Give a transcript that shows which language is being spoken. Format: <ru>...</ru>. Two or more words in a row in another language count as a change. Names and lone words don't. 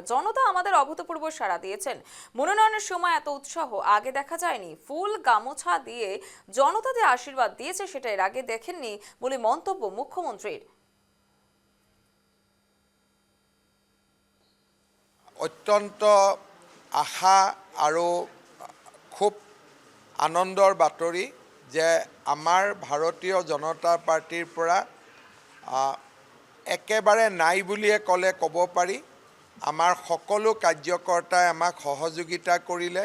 <bn>জনতা আমাদের অভূতপূর্ব সাড়া দিয়েছেন। মনোনয়নের সময় এত উৎসাহ আগে দেখা যায়নি। ফুল গামোছা দিয়ে জনতা যে আশীর্বাদ দিয়েছে সেটা এর আগে দেখেননি বলে মন্তব্য মুখ্যমন্ত্রীর।</bn> <as>অত্যন্ত আশা আৰু খুব আনন্দৰ বাতৰি যে আমাৰ ভাৰতীয় জনতা পাৰ্টিৰ পৰা একেবাৰে নাই বুলিয়ে ক'লে ক'ব পাৰি। আমাৰ সকলো কাৰ্যকৰ্তাই আমাক সহযোগিতা কৰিলে।</as>